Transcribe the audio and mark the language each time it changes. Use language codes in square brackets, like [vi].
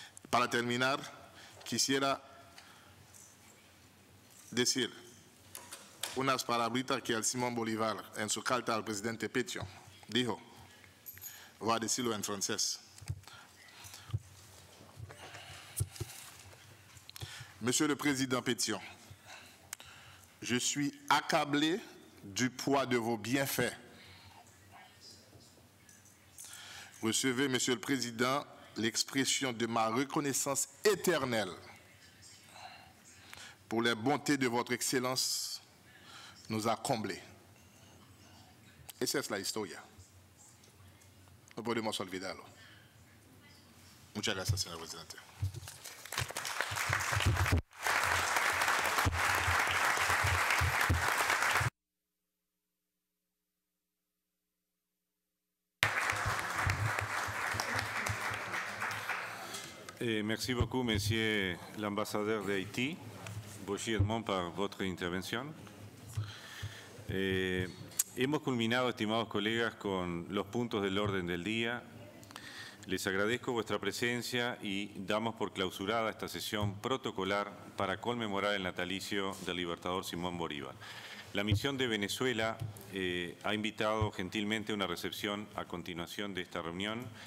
[es] Para terminar, quisiera decir unas palabritas que el Simón Bolívar, en su carta al presidente Pétion, dijo. Voy a decirlo en francés. [fr] Monsieur le Président Pétion, je suis accablé du poids de vos bienfaits. Recevez, Monsieur le Président, l'expression de ma reconnaissance éternelle pour les bontés de votre Excellence nous a comblés. [es] Esa es la historia. No podemos olvidarlo. Muchas gracias, señor presidente. [fr] Merci beaucoup, Monsieur l'ambassadeur d'Haïti, Boshi Edmond, par votre intervención. [es] Hemos culminado, estimados colegas, con los puntos del orden del día. Les agradezco vuestra presencia y damos por clausurada esta sesión protocolar para conmemorar el natalicio del libertador Simón Bolívar. La misión de Venezuela ha invitado gentilmente a una recepción a continuación de esta reunión.